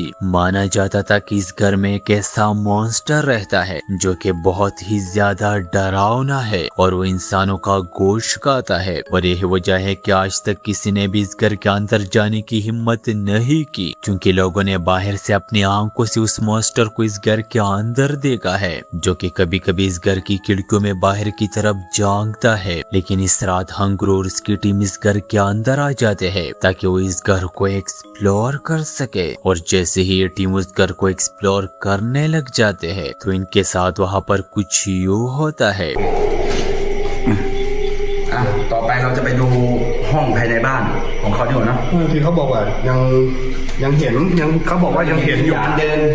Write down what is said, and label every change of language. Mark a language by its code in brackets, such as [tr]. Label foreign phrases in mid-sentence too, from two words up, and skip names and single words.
[hi] माना जाता था कि इस घर में एक ऐसा मॉन्स्टर रहता है जो कि बहुत ही ज्यादा डरावना है और वो इंसानों का गोश्त खाता है, और यही वजह है कि आज तक किसी ने भी इस घर के अंदर जाने की हिम्मत नहीं की, क्योंकि लोगों ने बाहर से अपनी आंखों से उस मॉन्स्टर को इस घर के अंदर देखा है, जो कि कभी कभी इस घर की खिड़कियों में बाहर की तरफ झांकता है। लेकिन इस रात हंगर और इसकी टीम इस घर के अंदर आ जाते हैं ताकि वो इस घर को एक्सप्लोर कर सके, और जैसे ही ये टीम उस घर को एक्सप्लोर करने लग जाते हैं तो इनके साथ वहाँ पर कुछ यूं होता है। [th] ต่อไปเราจะไปดูห้องภายในบ้านของเขาดีกว่านะ ที่เขาบอกว่ายังเห็นยังเขาบอกว่ายังเห็นอยู่ การเดิน